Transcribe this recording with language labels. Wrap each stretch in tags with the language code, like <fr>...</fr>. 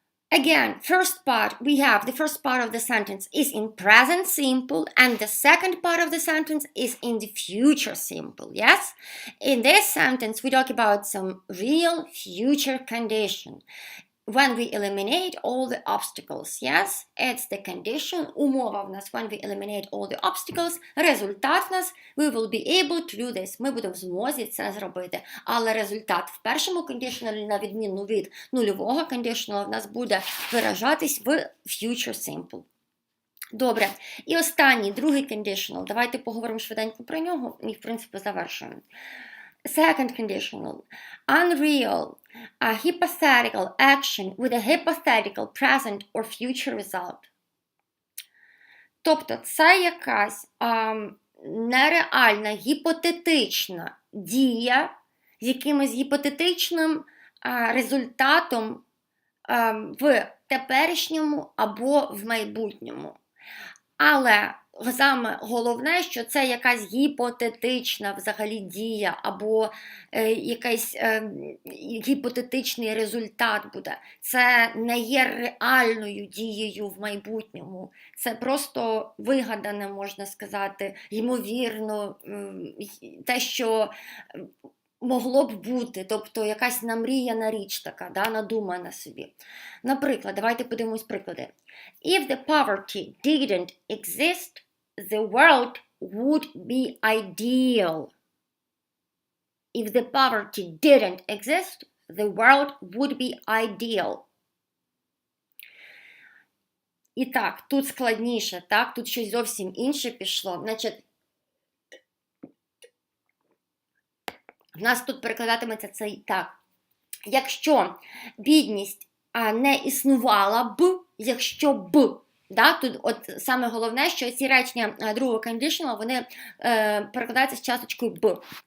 <en>Again, first part, the first part of the sentence is in present simple, and the second part of the sentence is in the future simple, yes? In this sentence, we talk about some real future condition. when we eliminate all the obstacles. Yes, it's the condition.</en> <uk>Умова в нас</uk> <en>when we eliminate all the obstacles.</en> <uk>Результат в нас</uk> <en>we will be able to do this.</en> <uk>Ми будемо в змозі це зробити. Але результат в першому conditional, на відміну від нульового conditional, в нас буде виражатись в future simple. Добре. І останній, другий conditional. Давайте поговоримо швиденько про нього і, в принципі, завершуємо.</uk> <en>Second conditional. Unreal. A hypothetical action with a hypothetical present or future result.</en> <uk>Тобто це якась нереальна, гіпотетична дія з якимось гіпотетичним результатом в теперішньому або в майбутньому. Але саме головне, що це якась гіпотетична взагалі дія або якийсь гіпотетичний результат буде. Це не є реальною дією в майбутньому. Це просто вигадане, можна сказати, ймовірно, те, що могло б бути, тобто якась намріяна річ така, да, надумана собі. Наприклад, давайте подивимось приклади.</uk> <en>If the poverty didn't exist, the world would be ideal. If the poverty didn't exist, the world would be ideal.</en> <uk>І так, тут складніше, так, тут щось зовсім інше пішло. Значить, в нас тут перекладатиметься це так. Якщо бідність не існувала б, якщо б, да, тут от саме головне, що ці речення другого conditional, вони перекладаються з часточкою б.</uk>